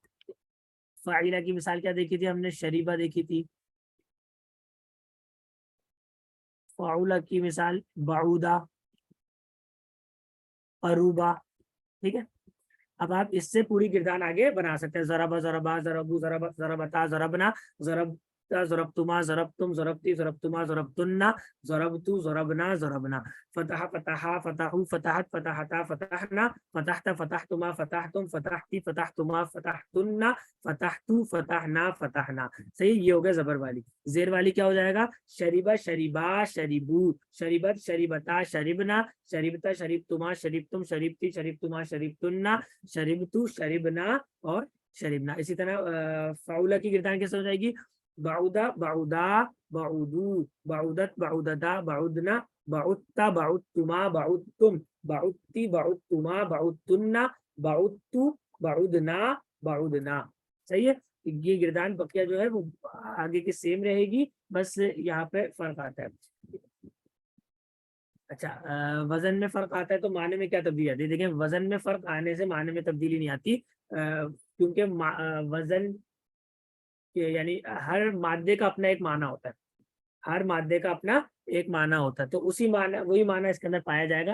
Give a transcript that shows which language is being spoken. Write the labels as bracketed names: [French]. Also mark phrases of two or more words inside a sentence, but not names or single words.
[Urdu] فعیلا کی مثال کیا دیکھی تھی ہم نے؟ شریبہ دیکھی تھی. فعولا کی مثال بعودا، قروبا، ٹھیک ہے. اب آپ اس سے پوری گردان آگے بنا سکتے ہیں، [Arabic] ضربا، ضربا، ضربو، ضرب، ضربتا، ضربنا، ضربتا، ضربتما، ضربتم، ضربتی، ضربتما، ضربتن، ضربتو، ضربنا، ضربنا. فتح، فتحا، فتحو، فتحت، فتحتا، فتحنا، فتحت، فتحتما، فتحتم، فتحتی، فتحتما، فتحتن، فتحتو، فتحنا، فتحنا. [Urdu] صحیح، یہ ہو گیا زبر والی. زیر والی کیا ہو جائے گا؟ [Arabic] شریبا، شریبا، شریبو، شریبت، شریبتا، شریبنا، شریبتا، شریبتما، شریبتم، شریبتی، شریبتما، شریبتن، شریبتو، شریبنا اور شریبنا. [Urdu] اسی طرح فعولا کی گردان کیسے ہو جائے گی؟ [Arabic] بعودا، بعودا، بعودو، بعودت، بعودتا، بعودنا، بعودتا، بعودتما، بعودتم، بعودتی، بعودتما، بعودتن، بعودتو، بعودنا، بعودنا. [Urdu] صحیح ہے. یہ گردان بقیہ جو ہے وہ آگے کی سیم رہے گی، بس یہاں پہ فرق آتا ہے. اچھا، وزن میں فرق آتا ہے تو معنی میں کیا تبدیلی آتی ہے؟ دیکھیں، وزن میں فرق آنے سے معنی میں تبدیلی نہیں آتی، کیونکہ وزن یعنی ہر مادے کا اپنا ایک معنی ہوتا ہے، ہر مادے کا اپنا ایک معنی ہوتا ہے، تو اسی معنی وہی معنی اس کے اندر پایا جائے گا.